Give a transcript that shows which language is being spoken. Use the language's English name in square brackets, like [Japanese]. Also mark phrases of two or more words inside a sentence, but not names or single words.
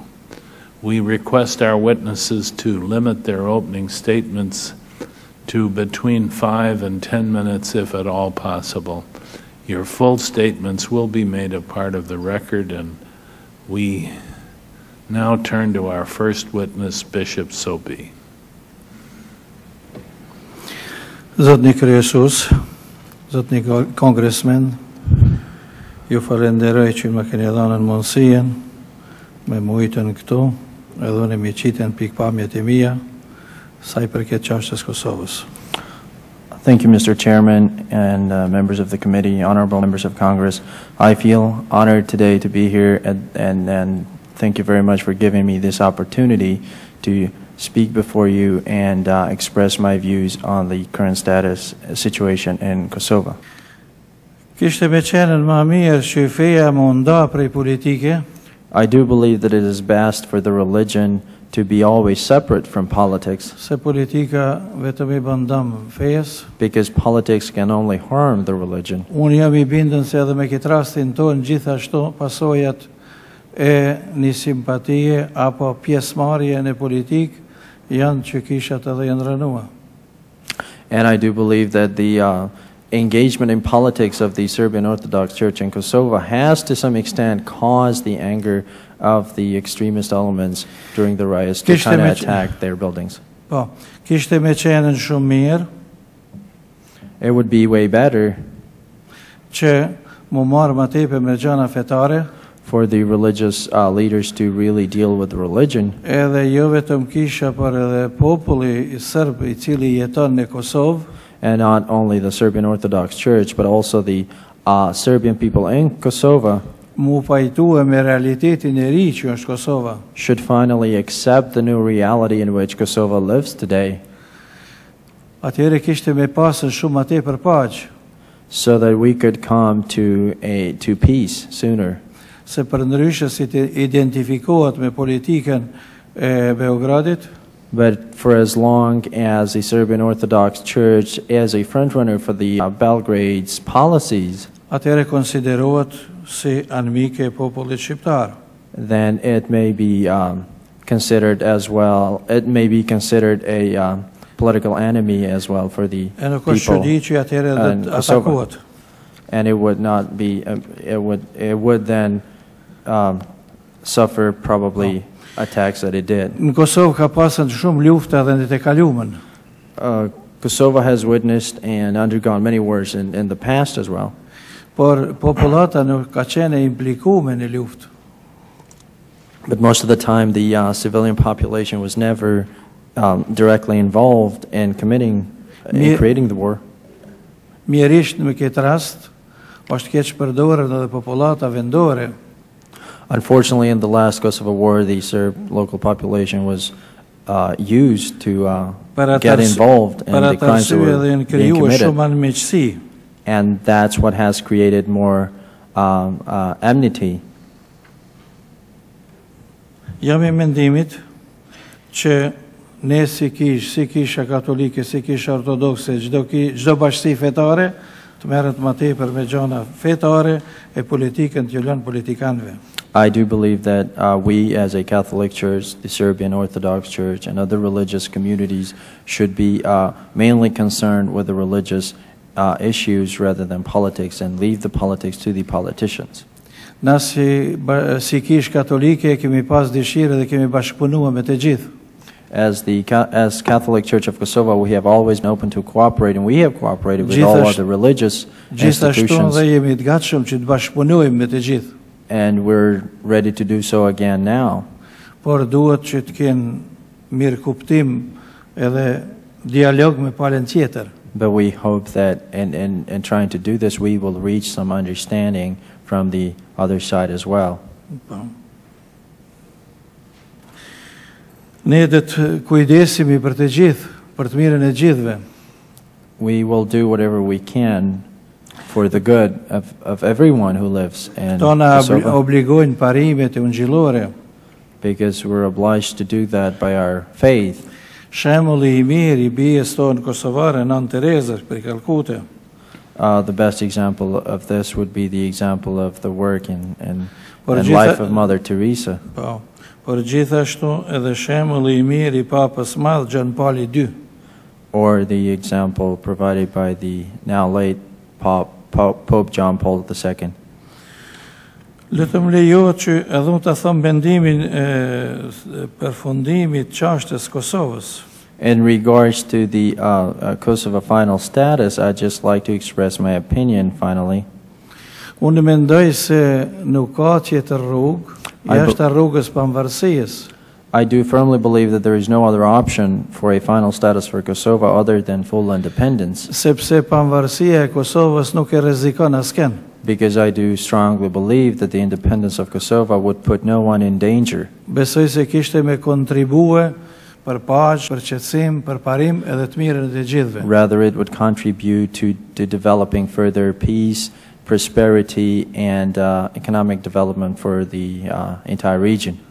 [English] We request our witnesses to limit their opening statements to between 5 and 10 minutes, if at all possible. Your full statements will be made a part of the record, and we now turn to our first witness, Bishop Sopi. [Albanian] Zotni Kryesus, Zotni Congressman, ju falenderoj që më keni dhënë mundësinë me mujtën këtu, edhe unë mi qiten pikpamjet e mia sa I përket çështjes Kosovës. [English] Thank you, Mr. Chairman and members of the committee, honorable members of Congress. I feel honored today to be here, and thank you very much for giving me this opportunity to speak before you and express my views on the current situation in Kosovo. [Albanian] Kishte me qenën më mirë që feja më nda prej politike. [English] I do believe that it is best for the religion to be always separate from politics, [Albanian] Se politika vetëm I bën dëm fejes. [English] because politics can only harm the religion. [Albanian] Unë jam I bindën se edhe me këtë rastin tonë gjithashtu pasojat e një simpatie apo pjesëmarrje në politikë janë që kishat edhe janë rënua. [English] And I do believe that the engagement in politics of the Serbian Orthodox Church in Kosovo has to some extent caused the anger of the extremist elements during the riots to kind of attack their buildings. [Albanian] Po, kishte me qenën shumë mirë [English] It would be way better [Albanian] që mu marrë më tepër me gjëna fetare, [English] for the religious leaders to really deal with religion, [Albanian] edhe jo vetëm kisha, por edhe populli I serb I cili jeton në Kosovë, [English] and not only the Serbian Orthodox Church, but also the Serbian people in Kosovo [Albanian] mu pajtue me realitetin e ri që është Kosova. [English] should finally accept the new reality in which Kosovo lives today, [Albanian] Atëherë kishte me pasën shumë më tepër paqë, [English] so that we could come to peace sooner. [Albanian] se për ndryshe si të identifikohet me politikën e Beogradit, [English] But for as long as the Serbian Orthodox Church is a frontrunner for the Belgrade's policies, [Albanian] atëherë konsiderohet si anmike e popullit shqiptar. [English] then it may be considered as well. It may be considered a political enemy as well for the [Albanian] E nuk është [English] people [Albanian] çudi që atëherë do [English] in [Albanian] të [English] Kosovo. [Albanian] atakohet. [English] And it would not be. It would then suffer probably attacks that it did. [Albanian] Në Kosovë ka pasur shumë lufta edhe në të kaluamën. [English] Kosovo has witnessed and undergone many wars in the past as well. [Albanian] Por popullata nuk ka qenë e implikuar në luftë. [English] But most of the time, the civilian population was never directly involved in creating the war. [Albanian] Mjerisht në këtë rast, është keq përdorur edhe popullata vendore. [English] Unfortunately, in the last Kosovo war, the Serb local population was used to get involved in the crimes that were being committed. And that's what has created more enmity. [Albanian] Jam I mendimit që ne si kisha katolike, si kisha ortodokse, çdo bashkësi fetare të merret më tepër me gjëra fetare e politikën të lënë politikanëve. [English] I do believe that we as a Catholic Church, the Serbian Orthodox Church, and other religious communities should be mainly concerned with the religious issues rather than politics, and leave the politics to the politicians. [Albanian] Na si kish katolike kemi pas dëshirë dhe kemi bashkëpunuar me të gjithë. [English] As Catholic Church of Kosovo, we have always been open to cooperate, and we have cooperated with all other religious institutions. [Albanian] Dhe jemi të gatshëm që të bashkëpunojmë me të gjithë. [English] And we're ready to do so again now. [Albanian] Por duhet që të kenë mirë kuptim edhe dialog me palën tjetër. [English] But we hope that in trying to do this, we will reach some understanding from the other side as well. [Albanian] Ne do të kujdesemi për të gjithë, për të mirën e gjithëve. [English] We will do whatever we can for the good of everyone who lives in Kosovo. [Albanian] Obligojnë parimet e ungjillore. [English] Because we're obliged to do that by our faith. [Albanian] Shembulli I mirë I bijes tonë kosovare, Nën Terezës për Kalkute. [English] The best example of this would be the example of the work and life of Mother Teresa. [Albanian] Po. Por gjithashtu edhe shembulli I mirë I Papës Madh Gjan Pauli II. [English] Or the example provided by the now late Pope John Paul II. [Albanian] Letëm lejo që edhe unë të thëmë bendimin përfundimit çështës Kosovës. [English] In regards to the Kosovo final status, I'd just like to express my opinion finally. [Albanian] Unë mendoj se nuk ka tjetër rrugë jashtë rrugës pavarësisë. [English] I do firmly believe that there is no other option for a final status for Kosovo other than full independence. [Albanian] Sepse pavarësia e Kosovës nuk e rrezikon askën. [English] Because I do strongly believe that the independence of Kosovo would put no one in danger. [Albanian] Besoj se kishte me kontribue për paqë, për qetësim, për parim edhe të mirën e të gjithëve. [English] Rather, it would contribute to developing further peace, prosperity, and economic development for the entire region.